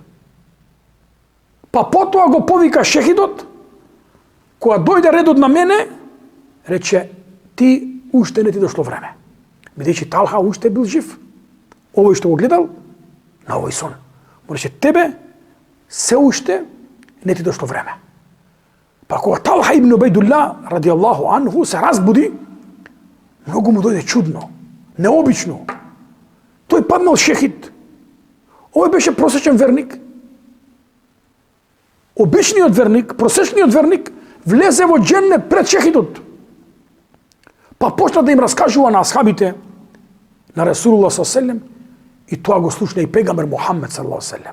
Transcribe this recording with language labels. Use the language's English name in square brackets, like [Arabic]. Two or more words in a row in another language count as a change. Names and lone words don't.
[Macedonian] Па потоа го повика шехидот, кога дојде редот на мене, рече, ти уште не ти дошло време. Бидејќи Талха уште бил жив, овој што го гледал, на овој сон. Му рече, тебе се уште не ти дошло време. Па кога Талха ибн Убейдулла, [Arabic] رضي الله عنه, [Macedonian] се разбуди, многу му дојде чудно, необично. Тој паднал шехид. Овој беше просечен верник. Обичниот верник, просечниот верник, влезе во дженнет пред шехидот. Па почна да им раскажува на асхабите, на Расулуллах ﷺ, и тоа го слушна и пегамбер Мухаммед ﷺ.